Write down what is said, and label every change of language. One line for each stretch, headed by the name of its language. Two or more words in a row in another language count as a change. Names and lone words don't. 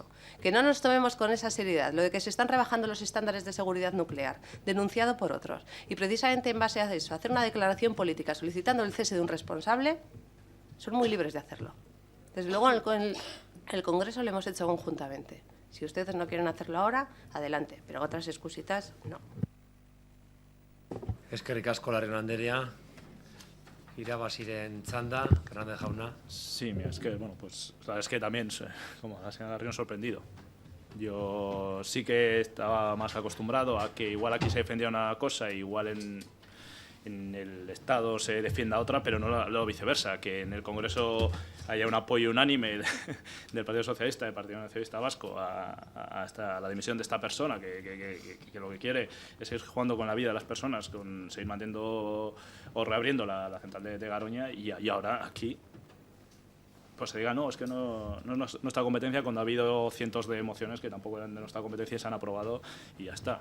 Spanish: Que no nos tomemos con esa seriedad lo de que se están rebajando los estándares de seguridad nuclear, denunciado por otros, y precisamente en base a eso, hacer una declaración política solicitando el cese de un responsable, son muy libres de hacerlo. Desde luego, en el Congreso lo hemos hecho conjuntamente. Si ustedes no quieren hacerlo ahora, adelante, pero otras excusitas, no.
Basque: Eskerrik asko Larrion Anderea. Irabaziren txanda, Hernández jauna.
Spanish: Sí, mira, es que, bueno, pues la verdad es que también, como la señora Larrion, sorprendido. Yo sí que estaba más acostumbrado a que igual aquí se defendía una cosa, igual en el Estado se defienda otra, pero no lo viceversa, que en el Congreso haya un apoyo unánime del Partido Socialista, del Partido Nacionalista Vasco, a la dimisión de esta persona, que lo que quiere es seguir jugando con la vida de las personas, con seguir manteniendo o reabriendo la central de Garoña, y ahora aquí pues se diga, no, es que no es nuestra competencia, cuando ha habido cientos de mociones que tampoco eran de nuestra competencia y se han aprobado, y ya está.